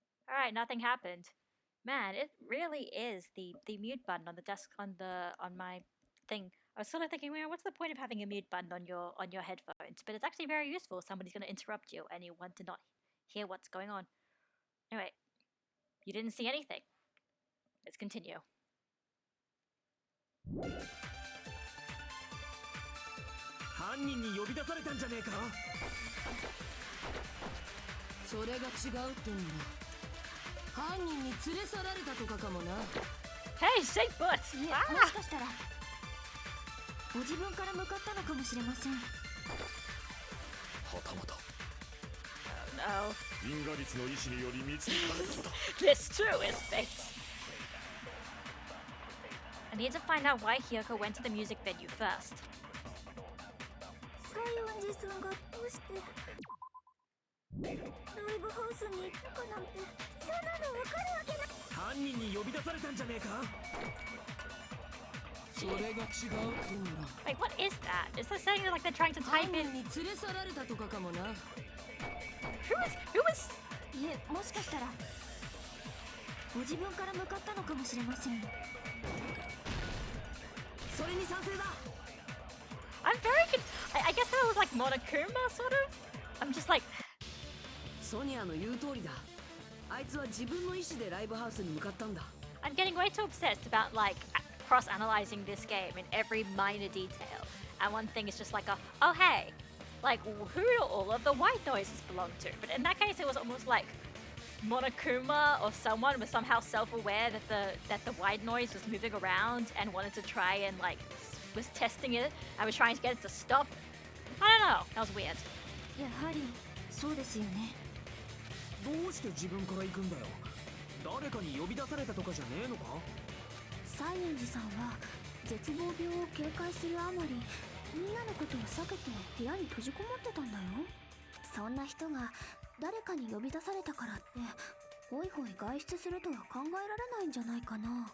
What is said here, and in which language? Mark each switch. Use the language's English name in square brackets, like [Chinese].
[English] Alright, nothing happened. Man, it really is the mute button on the desk on my thing. I was sort of thinking, well, what's the point of having a mute button on your headphones? But it's actually very useful. Somebody's going to interrupt you and you want to not hear what's going on. Anyway, you didn't see anything. Let's continue. [Japanese] 犯人に呼び出されたんじゃねえか。それが違うってんだ。犯人に連れ去られたとかかもな。 [English] Hey, shake butt! [Japanese] いえ、 Ah! もしかしたらご自分から向かったのかもしれません。はたまた [English] No. [Japanese] 因果率の意志により見つけられただ。 [English] This too is fate. I need to find out why Hyoko went to the music venue first. [Japanese] 西園寺さんがどうしてライブハウスに行ったかなんて、そんなの分かるわけない。犯人に呼び出されたんじゃねえか。それが違うってんだ。 [English] Wait, what is that? Is that saying like they're trying to [Japanese] 犯 [English] type [Japanese] 人 [English] in? [Japanese] に連れ去られたとかかもな。 [English] Who is? [Japanese] いえ、もしかしたらご自分から向かったのかもしれません。それに賛成だ。 [English] I'm very good. I guess that was like Monokuma, sort of. I'm just like, [Japanese] ソニアの言う通りだ。あいつは自分の意思でライブハウスに向かったんだ。 [English] I'm getting way too obsessed about like cross-analyzing this game in every minor detail. And one thing is just like oh hey, like who do all of the white noises belong to? But in that case, it was almost like Monokuma or someone was somehow self-aware that the white noise was moving around and wanted to try and like was testing it and was trying to get it to stop. I don't know. That was weird. [Japanese] やはりそうですよね。どうして自分から行くんだよ。誰かに呼び出されたとかじゃねえのか。西園寺さんは絶望病を警戒するあまりみんなのことを避けて部屋に閉じこもってたんだよ。そんな人が誰かに呼び出されたからってホイホイ外出するとは考えられないんじゃないかな。